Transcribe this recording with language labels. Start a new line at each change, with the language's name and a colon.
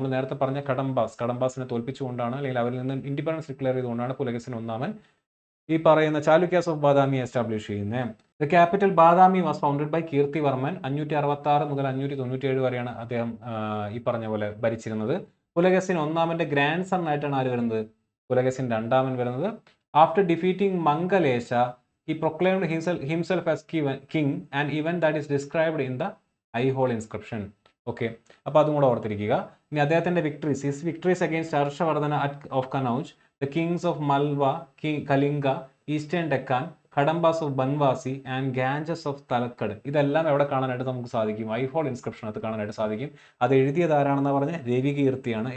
Malayalam: നമ്മൾ നേരത്തെ പറഞ്ഞ കടംബാസിനെ തോൽപ്പിച്ചുകൊണ്ടാണ്, അല്ലെങ്കിൽ അവരിൽ നിന്ന് ഇൻഡിപെൻഡൻസ് ഡിക്ലെയർ ചെയ്തുകൊണ്ടാണ് പുലകേശിൻ ഒന്നാമൻ ഈ പറയുന്ന ചാലുക്യാസ് ഓഫ് ബാദാമി എസ്റ്റാബ്ലിഷ് ചെയ്യുന്നത്.
English: The capital Badami was founded by Kirtivarman.
Malayalam: 566 മുതൽ 597 വരെയാണ് അദ്ദേഹം ഈ പറഞ്ഞ പോലെ ഭരിച്ചിരുന്നത്. പുലകേശിൻ ഒന്നാമന്റെ ഗ്രാൻഡ് സൺ ആയിട്ടാണ് ആര് വരുന്നത്? പുലകേശിൻ രണ്ടാമൻ വരുന്നത്.
English: After defeating Mangalesha he proclaimed himself as king, an event that is described in the Aihole inscription.
Malayalam: Okay, അപ്പോൾ അതും കൂടെ ഓർത്തിരിക്കുക. ഇനി അദ്ദേഹത്തിന്റെ
English: victories against Harshavardhana of Kanauj, the kings of Malwa, Kalinga, Eastern Deccan, Kadambas of Banavasi and Gangas of Talakad,
Malayalam: ഇതെല്ലാം എവിടെ കാണാനായിട്ട് നമുക്ക് സാധിക്കും? ഐഹോൾ ഇൻസ്ക്രിപ്ഷനകത്ത് കാണാനായിട്ട് സാധിക്കും. അത് എഴുതിയത് ആരാണെന്ന് പറഞ്ഞ് രവികീർത്തിയാണ്.